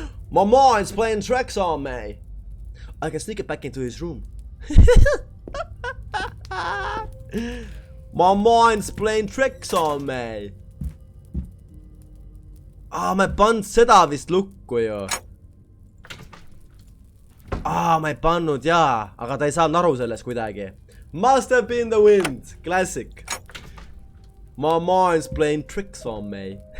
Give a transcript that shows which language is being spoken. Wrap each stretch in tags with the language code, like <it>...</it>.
<en>My mind's playing tricks on me. I can sneak it back into his room. My mind's playing tricks on me.</en> <et>Ma ei pannud seda vist lukku ju. Ma ei pannud jaa, aga ta ei saanud aru sellest kuidagi.</et> <en>Must have been the wind. Classic. My mind's playing tricks on me.</en>